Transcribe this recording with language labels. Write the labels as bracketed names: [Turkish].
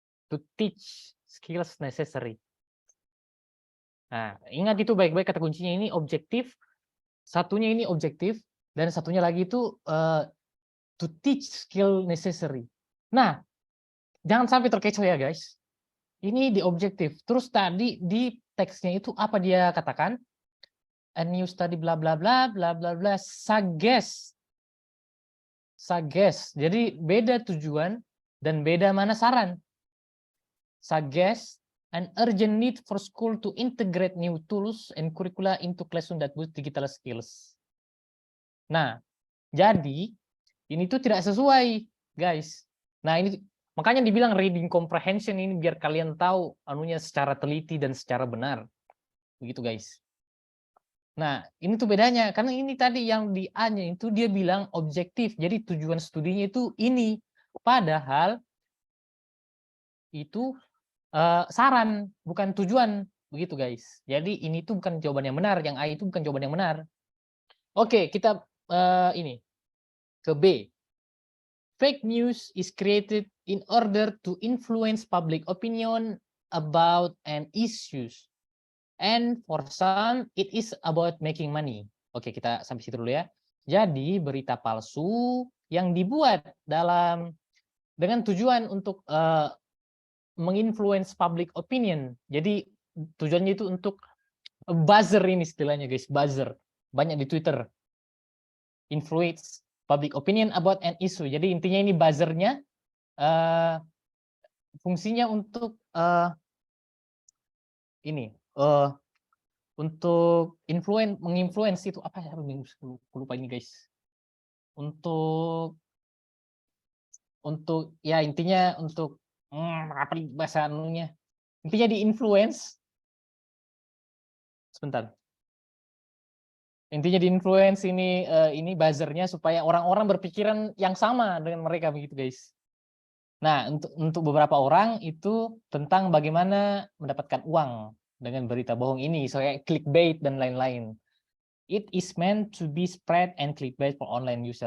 [English] To teach skills necessary. [Indonesian] Nah, ingat itu baik-baik kata kuncinya ini objektif. Satunya ini objektif dan satunya lagi itu [English] to teach skill necessary. [Indonesian] Nah, jangan sampai terkecoh ya guys. Ini di objektif. Terus tadi di teksnya itu apa dia katakan? [English] A new study bla bla bla bla bla bla suggest. [Indonesian] Jadi beda tujuan dan beda mana saran. [English] Suggest an urgent need for school to integrate new tools and curricula into classroom that boost digital skills. [Indonesian] Nah, jadi ini tuh tidak sesuai, guys. Nah, ini makanya dibilang reading comprehension ini biar kalian tahu anunya secara teliti dan secara benar. Begitu, guys. Nah, ini tuh bedanya karena ini tadi yang di A-nya itu dia bilang objektif. Jadi tujuan studinya itu ini. Padahal itu saran, bukan tujuan, begitu guys. Jadi ini tuh bukan jawaban yang benar, yang A itu bukan jawaban yang benar. Oke, kita ini ke B. [English] Fake news is created in order to influence public opinion about an issues, and for some it is about making money. [Indonesian] Oke, kita sampai situ dulu ya. Jadi berita palsu yang dibuat dengan tujuan untuk menginfluence public opinion. Jadi tujuannya itu untuk buzzer ini istilahnya guys, buzzer. Banyak di Twitter. [English] Influence public opinion about an issue. [Indonesian] Jadi intinya ini buzzernya fungsinya untuk ini untuk menginfluence itu apa ya? Lupa ini guys. Untuk ya intinya untuk apa bahasa anunya? Intinya di influence. Sebentar. Intinya di influence ini buzzernya supaya orang-orang berpikiran yang sama dengan mereka begitu guys. Nah, untuk beberapa orang itu tentang bagaimana mendapatkan uang dengan berita bohong ini, kayak clickbait dan lain-lain. [English] It is meant to be spread and clickbait for online user.